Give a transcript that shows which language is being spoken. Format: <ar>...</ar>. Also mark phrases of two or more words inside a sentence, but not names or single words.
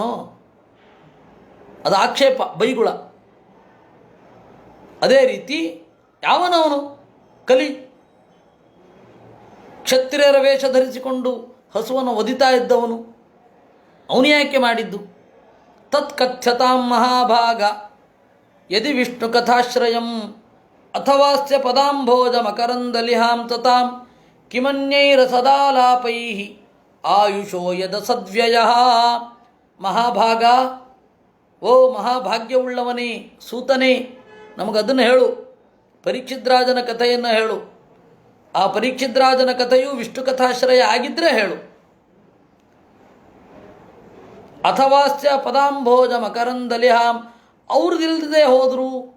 <kn>ಅದು ಆಕ್ಷೇಪ, ಬೈಗುಳ. ಅದೇ ರೀತಿ ಯಾವನವನು? ಕಲಿ. ಕ್ಷತ್ರಿಯರ ವೇಷ ಧರಿಸಿಕೊಂಡು ಹಸುವನ್ನು ಒದಿತಾ ಇದ್ದವನು. ಅವನು ಯಾಕೆ ಮಾಡಿದ್ದು?</kn> <sa>ತತ್ಕಥ್ಯತಾಂ ಮಹಾಭಾಗ ಯದಿ ವಿಷ್ಣು ಕಥಾಶ್ರಯಂ ಅಥವಾಸ್ಯ ಪದಾಂಭೋಜ ಮಕರಂದಲಿಹಾಂ ತತಾಂ ಕಿಮನ್ಯೈರಸದಾಲಾಪೈ ಆಯುಷೋ ಯದ ಸದ್ವ್ಯಯ. ಮಹಾಭಾಗ,</sa> <kn>ಓ ಮಹಾಭಾಗ್ಯವುಳ್ಳವನೇ, ಸೂತನೇ, ನಮಗದನ್ನು ಹೇಳು. ಪರೀಕ್ಷಿತ್ ರಾಜನ ಕಥೆಯನ್ನು ಹೇಳು. ಆ ಪರೀಕ್ಷಿತ್ ರಾಜನ ಕಥೆಯು</kn> <sa>ವಿಷ್ಣು ಕಥಾಶ್ರಯ</sa> <kn>ಆಗಿದ್ದರೆ ಹೇಳು.</kn> <sa>ಅಥವಾಸ್ಯ ಪದಾಂಭೋಜ ಮಕರಂದಲಿಹಾಂ,</sa> <kn>ಅವ್ರದಿಲ್ಲದೆ ಹೋದರು.</kn>